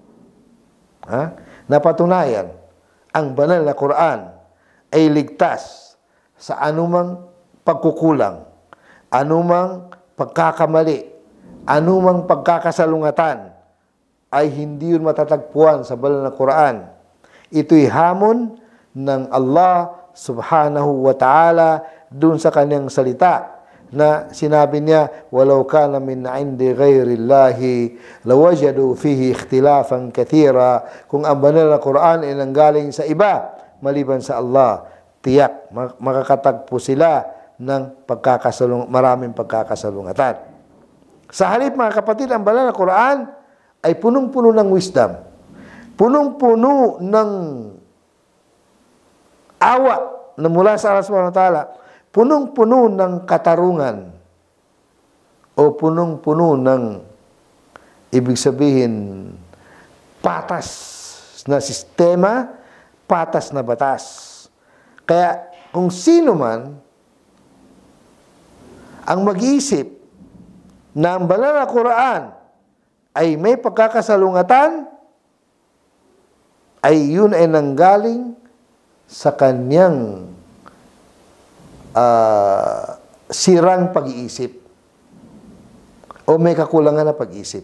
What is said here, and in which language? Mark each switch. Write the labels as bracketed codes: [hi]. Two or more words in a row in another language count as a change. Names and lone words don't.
[tl] Napatunayan ang banal na Quran ay ligtas sa anumang pagkukulang, anumang pagkakamali, anumang pagkakasalungatan, ay hindi yun matatagpuan sa banal na Quran. Ito'y hamon ng Allah [ar] سبحانه وتعالى [tl] dun sa kanyang salita na sinabi niya, [ar] ولو كان من عند غير الله لوجدوا فيه اختلافا كثيرا. [tl] Kung ang banal na Quran ay nanggaling sa iba maliban sa Allah, tiyak makakatagpo sila ng maraming pagkakasalungatan. Sa halip mga kapatid, ang banal na Quran ay punong-puno ng wisdom, punong-puno ng awa na mula sa Allah [ar] سبحانه وتعالى, [tl] punong-puno ng katarungan, o punong-puno ng, ibig sabihin, patas na sistema, patas na batas. Kaya kung sino man ang mag-iisip na ang banal na Quran ay may pagkakasalungatan, ay yun ay nanggaling sa kanyang sirang pag-iisip o may kakulangan na pag-iisip.